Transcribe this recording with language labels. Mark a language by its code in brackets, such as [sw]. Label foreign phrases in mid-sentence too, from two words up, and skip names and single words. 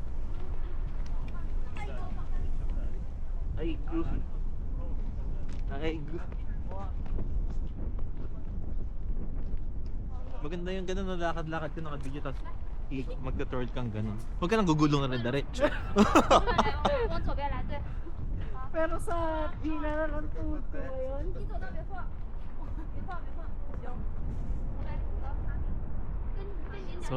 [tl] Ay, gu. Ay, gu. Maganda yung ganun na lakad-lakad ka naka-video tapos magka-twirl kang ganun. Huwag ka nang gugulong na rin diretso. [zh] 往左边来，对。 [tl] Pero sa Gina na lang tuto ngayon. [zh] 你走到别晃，别晃，别晃。行。我来，我要看。跟你讲。